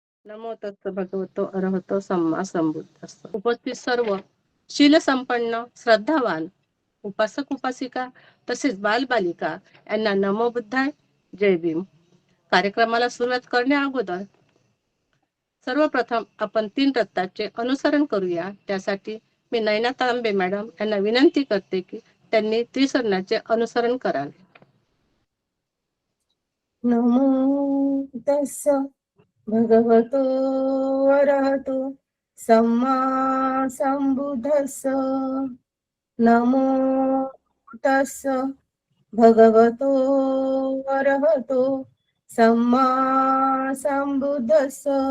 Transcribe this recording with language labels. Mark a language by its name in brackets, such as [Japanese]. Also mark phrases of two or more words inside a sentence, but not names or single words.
[Pali] नमो तस्स भगवतो अरहतो सम्मा संबुद्धस्स. [Marathi] उपस्थित सर्व शील संपन्न श्रद्धावान उपासक उपासिका तसेच बालबालिका यांना [Pali] नमो बुद्धाय, [Marathi] जय भीम. कार्यक्रमाला सुरुवात करण्या अगोदर सर्वप्रथम आपण 3 तत्वाचे अनुसरण करूया. त्यासाठी मी नयना तांबे मॅडम यांना विनंती करते की त्यांनी त्रिसरणाचे अनुसरण करावे. [Pali] नमो तस्स भगवतो अरहतो सम्मा संबुद्धस्स. नमो तस्स भगवतो अरहतो सम्मा संबुद्धस्स.